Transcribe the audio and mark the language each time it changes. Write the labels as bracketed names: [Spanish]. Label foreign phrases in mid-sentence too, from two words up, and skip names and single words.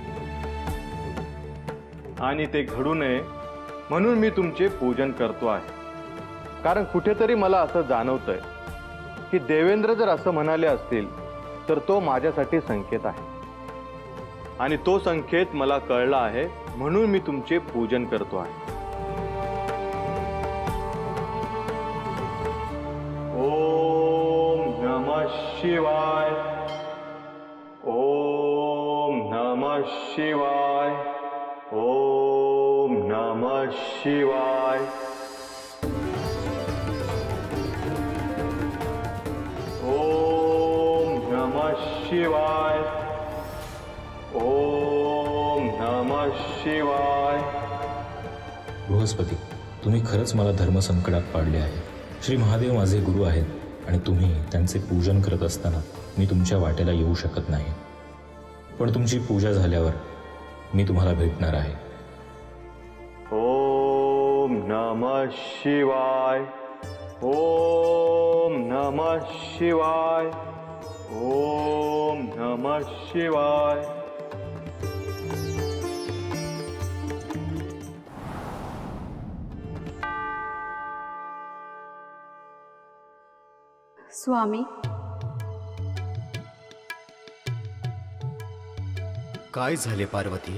[Marathi] आणि ते घडू नये म्हणून मी तुमचे पूजन करतो आहे. कारण कुठेतरी मला असं जाणवतंय की देवेंद्र जर असं म्हणाले असतील तर तो माझ्यासाठी संकेत आहे. आणि तो संकेत मला कळला आहे म्हणून मी तुमचे पूजन करतो आहे. [Sanskrit] ओम नमः शिवाय. ओम नमः शिवाय. ओम नमः शिवाय. शिवाय. ओम नमः शिवाय. [Marathi] बृहस्पती, तुम्ही खरंच मला धर्मसंकटात पाडले आहे. श्री महादेव माझे गुरु आहेत आणि तुम्ही त्यांचे पूजन करत असताना मी तुमच्या वाटेला येऊ शकत नाही. पण तुमची पूजा झाल्यावर मी तुम्हाला भेटणार आहे. [Sanskrit] ओम नमः शिवाय. ओम नमः शिवाय. ओम नमः शिवाय. [Marathi] स्वामी, काय झाले पार्वती?